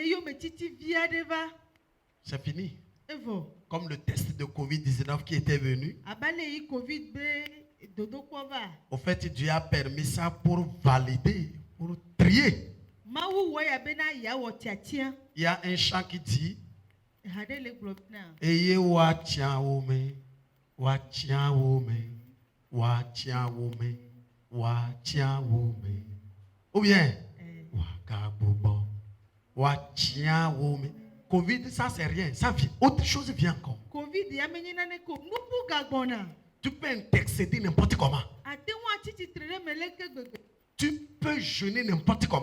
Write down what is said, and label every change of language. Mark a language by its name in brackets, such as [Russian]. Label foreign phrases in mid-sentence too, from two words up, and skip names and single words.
[French] C'est fini. Comme le test de Covid-19 qui était venu. Au fait, Dieu a permis ça pour valider, pour trier. Il y a un chant qui dit [Swahili] Eye wachia wome, wachia wome, wachia wome, wachia wome. [French] Ou bien Covid, ça c'est rien. Ça vient. Autre chose vient encore. Covid, Tu peux intercéder n'importe comment. Tu peux jeûner n'importe comment.